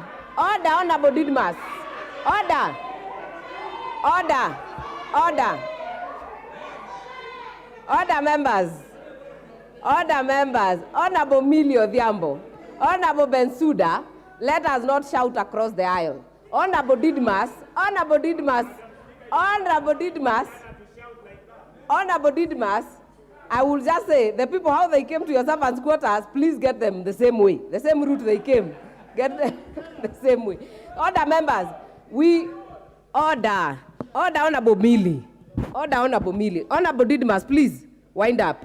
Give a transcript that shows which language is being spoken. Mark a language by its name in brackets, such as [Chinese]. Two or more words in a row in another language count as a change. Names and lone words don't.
[English] Order, Honorable Didmas. Order. Order. Order. Order, members. Order, members. Honorable Milio Odhiambo. Honorable Bensouda, let us not shout across the aisle. Honorable Didmas. Honorable Didmas. Honorable Didmas. Honorable Didmas. I will just say, the people, how they came to your servants' quarters, please get them the same way. The same route they came. Get them the same way. Order, members. We order. Order, Honorable Millie. Order, Honorable Millie. Honorable Didmas, please, wind up.